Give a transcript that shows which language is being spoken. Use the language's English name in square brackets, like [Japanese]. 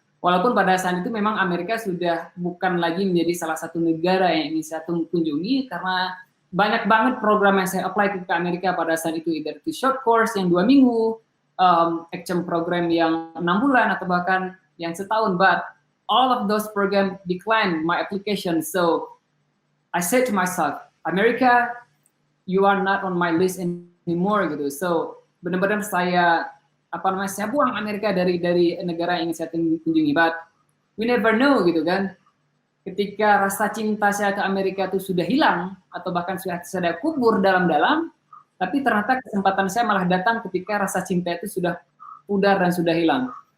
[Indonesian] Walaupun pada saat itu memang Amerika sudah bukan lagi menjadi salah satu negara yang ingin saya kunjungi, karena banyak banget program yang saya apply ke Amerika pada saat itu, either itu short course yang 2 minggu, action program yang 6 bulan, atau bahkan yang setahun. [English] But all of those program declined my application. So I said to myself, America, you are not on my list anymore gitu. [Indonesian] So benar-benar saya buang Amerika dari negara yang ingin saya kunjungi. [English] But we never know [Indonesian] gitu kan. Ketika rasa cinta saya ke Amerika itu sudah hilang, atau bahkan sudah kubur dalam-dalam, tapi ternyata kesempatan saya malah datang ketika rasa cinta itu sudah pudar dan sudah hilang.